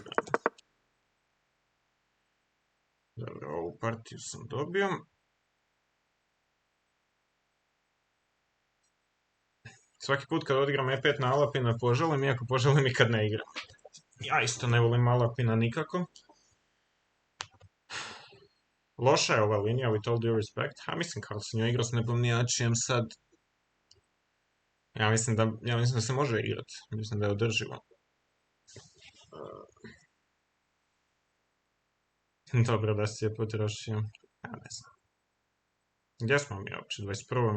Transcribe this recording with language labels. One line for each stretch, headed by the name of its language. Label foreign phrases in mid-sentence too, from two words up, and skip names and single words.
Croatian: Dobro, ovu partiju sam dobio. Svaki put kad odigram E5 na Alapina poželim, iako poželim i kad ne igram. Ja isto ne volim Alapina nikako. Loša je ova linija,
English: with all due respect.
Croatian: Mislim kako sam joj igrao s nepomnijačijem sad. Ja mislim da se može igrati. Mislim da je održivo. Dobro da si je potrošio. Ja ne znam. Gdje smo mi uopće? 21.